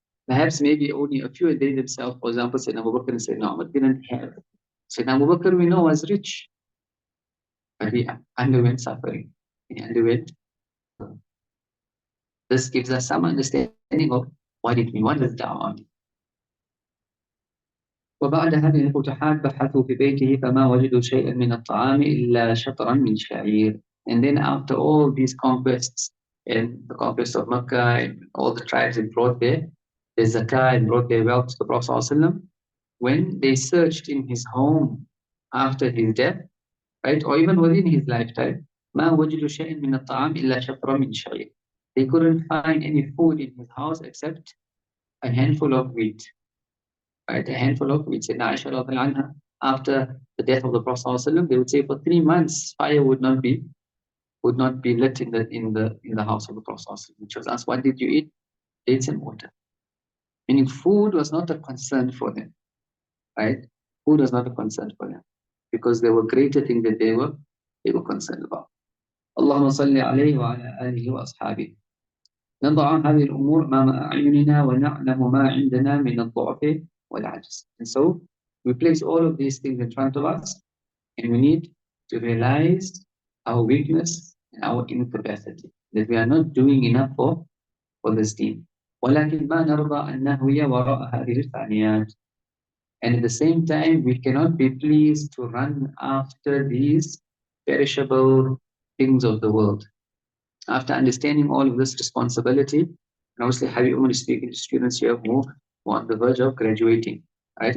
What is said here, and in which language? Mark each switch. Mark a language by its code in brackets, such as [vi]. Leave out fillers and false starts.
[en] Perhaps maybe only a few, they themselves, for example, Sayyidina Abu Bakr and Sayyidina Umar didn't have. Sayyidina Abu Bakr, we know, was rich, but he underwent suffering. He underwent. This gives us some understanding of what it means. What does da'wah mean? [ar] وبعد هذه الفتوحات بحثوا في بيته فما وجدوا شيئا من الطعام إلا شطرا من شعير. [en] And then after all these conquests and the conquest of Makkah and all the tribes that brought their zakah and brought their wealth to the Prophet ﷺ, when they searched in his home after his death, right, or even within his lifetime, [ar] ما وجدوا شيئا من الطعام إلا شطرا من شعير. [en] They couldn't find any food in his house except a handful of wheat. Right, a handful of wheat. And Aisha anha, after the death of the Prophet ﷺ, they would say for 3 months fire would not be lit in the house of the Prophet ﷺ. Which was asked, what did you eat? Dates and water. Meaning food was not a concern for them. Right? Food was not a concern for them. Because there were greater things that they were concerned about. [ar] Allahumma salli alayhi wa ala alihi wa ashabihi. نضع هذه الأمور أمام أعيننا ونعلم ما عندنا من الضعف والعجز. [en] And so we place all of these things in front of us, and we need to realize our weakness and our incapacity, that we are not doing enough for this deen. [ar] ولكن ما نرضى أن نهوي وراء هذه الفانيات. [en] And at the same time, we cannot be pleased to run after these perishable things of the world. After understanding all of this responsibility, and obviously Habib Umar is speaking to students here who are on the verge of graduating, right?